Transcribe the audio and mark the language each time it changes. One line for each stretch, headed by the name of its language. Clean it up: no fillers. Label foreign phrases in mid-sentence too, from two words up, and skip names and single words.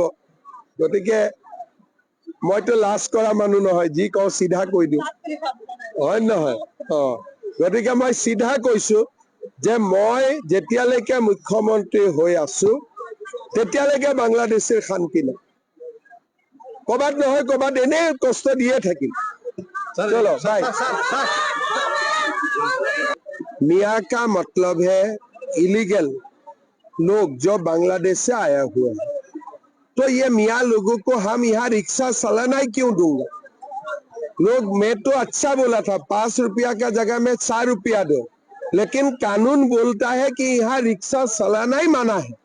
Assamese: গতিকে মইতো লাজ কৰা মানুহ নহয়, যি কওঁ চিধা কৈ দিওঁ, হয় নহয়? গতিকে মই চিধা কৈছো যে মই যেতিয়ালৈকে মুখ্যমন্ত্ৰী হৈ আছো তেতিয়ালৈকে বাংলাদেশীৰ শান্তি নাই। ক'ৰবাত নহয় ক'ৰবাত এনে কষ্ট দিয়ে থাকিম।
Hindi: चलो भाई। मियाँ का मतलब है इलीगल लोग जो बांग्लादेश से आया हुआ है, तो ये मियाँ लोगों को हम यहाँ रिक्शा चलाना ही क्यों दूंगा? लोग मैं तो अच्छा बोला था 5 रुपया का जगह में 4 रुपया दो, लेकिन कानून बोलता है कि यहाँ रिक्शा चलाना ही मना है।